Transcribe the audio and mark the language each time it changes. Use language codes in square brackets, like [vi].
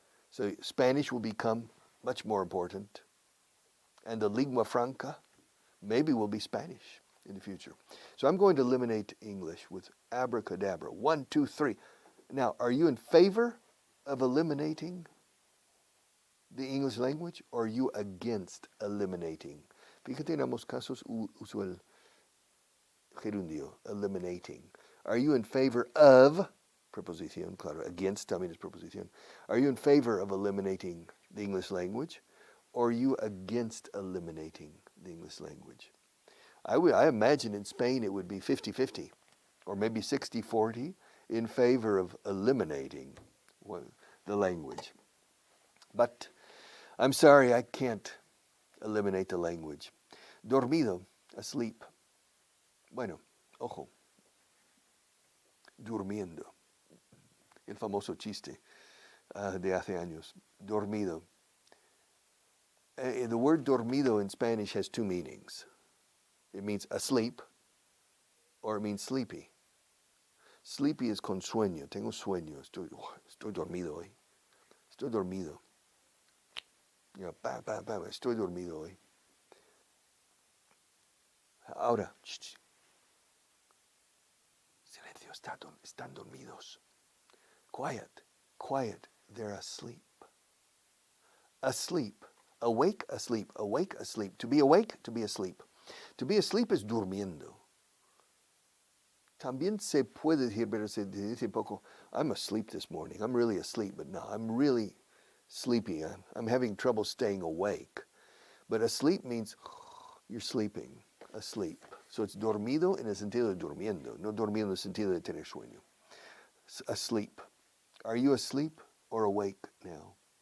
[en] So Spanish will become much more important. And the lingua franca maybe will be Spanish in the future. So I'm going to eliminate English with abracadabra. 1, 2, 3. Now, are you in favor of eliminating the English language, or are you against eliminating? [es] Fíjate en ambos casos uso el gerundio, eliminating. [en] Are you in favor of, [es] preposición, claro, [en] against [es] también es preposición. [en] Are you in favor of eliminating the English language, or are you against eliminating the English language? I imagine in Spain it would be 50-50, or maybe 60-40 in favor of eliminating the language. But I'm sorry, I can't eliminate the language. [es] Dormido, asleep. Bueno, ojo, durmiendo. El famoso chiste de hace años. Dormido. [en] The word dormido in Spanish has two meanings. It means asleep, or it means sleepy. Sleepy is [es] con sueño. Tengo sueño. Estoy dormido hoy. Estoy dormido. Estoy dormido hoy. Ahora, silencio, están dormidos. [en] Quiet, they're asleep. Asleep, awake, asleep, awake, asleep. To be awake, to be asleep. To be asleep is durmiendo. [es] También se puede decir, pero se dice poco, [en] I'm asleep this morning. I'm really asleep, but no, I'm really sleepy. I'm having trouble staying awake. But asleep means you're sleeping, asleep. [es] So it's dormido en el sentido de durmiendo, no dormido en el sentido de tener sueño. [en] Asleep. Are you asleep or awake now?